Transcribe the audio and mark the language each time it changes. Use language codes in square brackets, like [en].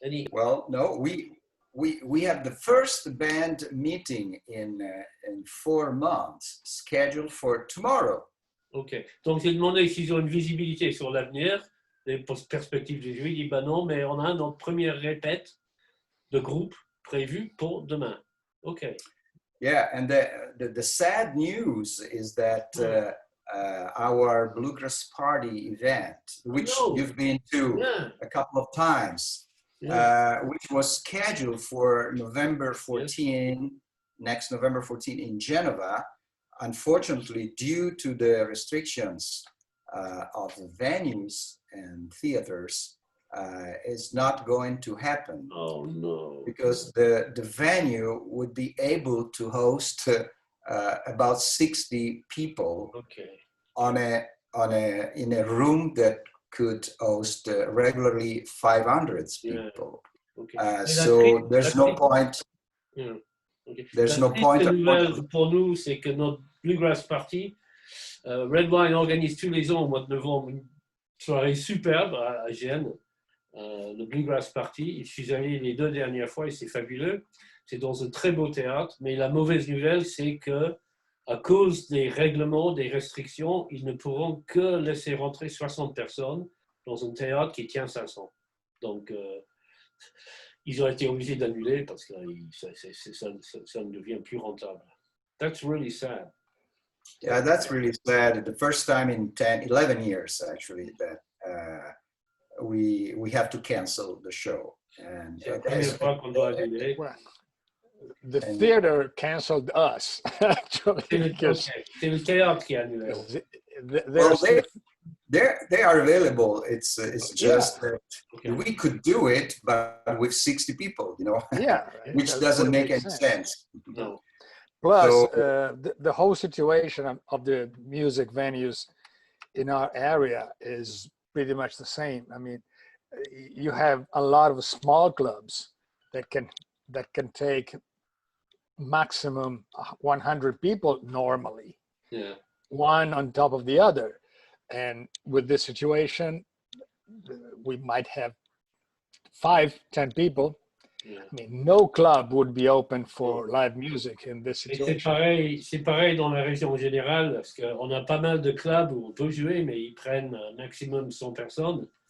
[en] Well, no, we have the first band meeting in 4 months scheduled for tomorrow. OK. [fr] Donc, j'ai demandé s'ils ont une visibilité sur l'avenir, les perspectives de jouer. Il dit, non, mais on a notre première répète de groupe prévue pour demain. [en] OK. Yeah, and the sad news is that our Bluegrass Party event, which you've been to a couple of times, which was scheduled for November 14, next November 14 in Genoa, unfortunately, due to the restrictions of the venues and theaters, is not going to happen. Oh no! Because the venue would be able to host about 60 people in a room that could host regularly 500 people. So there's no point. Okay. There's no point. [fr] La nouvelle pour nous, c'est que notre Bluegrass Party, Red Wine organise tous les ans au mois de novembre une soirée superbe à Gênes, le Bluegrass Party. Je suis allé les 2 dernières fois et c'est fabuleux. C'est dans un très beau théâtre, mais la mauvaise nouvelle, c'est que à cause des règlements, des restrictions, ils ne pourront que laisser rentrer 60 personnes dans un théâtre qui tient 500. Donc, ils ont été obligés d'annuler parce que ça ne devient plus rentable. [en] That's really sad. Yeah, that's really sad. The first time in 11 years, actually, that we have to cancel the show. And [fr] c'est la première fois qu'on doit annuler. [en] The theater canceled us, actually. [fr] C'est le théâtre qui a annulé. [en] Well, they are available. It's just that we could do it, but with 60 people, which doesn't make any sense. No. Plus, the whole situation of the music venues in our area is pretty much the same. I mean, you have a lot of small clubs that can take maximum 100 people normally, Yeah. one on top of the other. And with this situation, we might have 5-10 people. Yeah. I mean, no club would be open for live music in this [fr] Et [en] situation. [fr] c'est pareil dans la région en général, parce qu'on a pas mal de clubs où on peut jouer, mais ils prennent un maximum 100 personnes.